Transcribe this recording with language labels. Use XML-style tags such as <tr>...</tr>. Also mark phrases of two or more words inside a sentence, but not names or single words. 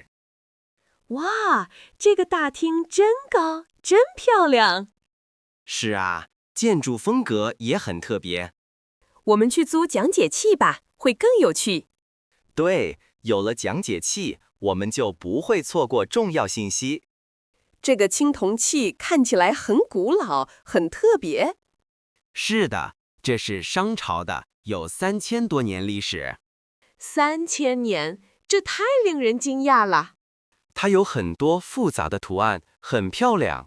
<zh>哇，這個大廳真高，真漂亮。是啊，建築風格也很特別。我們去租講解器吧，會更有趣。對，有了講解器，我們就不會錯過重要信息。這個青銅器看起來很古老，很特別。是的，這是商朝的，有3000多年歷史。 3000年，這太令人驚訝了。它有很多複雜的圖案，很漂亮。</zh>